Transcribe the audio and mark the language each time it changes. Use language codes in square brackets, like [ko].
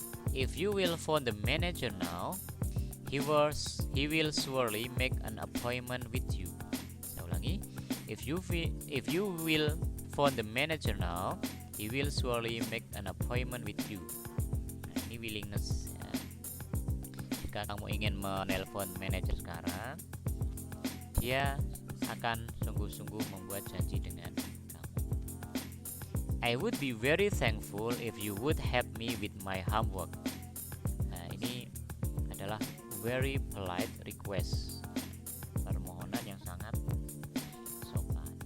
[en] If you will phone the manager now, he will surely make an appointment with you. [id] Saya ulangi. [en] If you will phone the manager now, he will surely make an appointment with you. [id] Nah, ini willingness ya. Jika kamu ingin menelpon manajer sekarang, dia akan sungguh-sungguh membuat janji dengan kamu. [en] I would be very thankful if you would help me with my homework. [id] Nah, ini adalah [en] very polite request, [id] permohonan yang sangat sopan.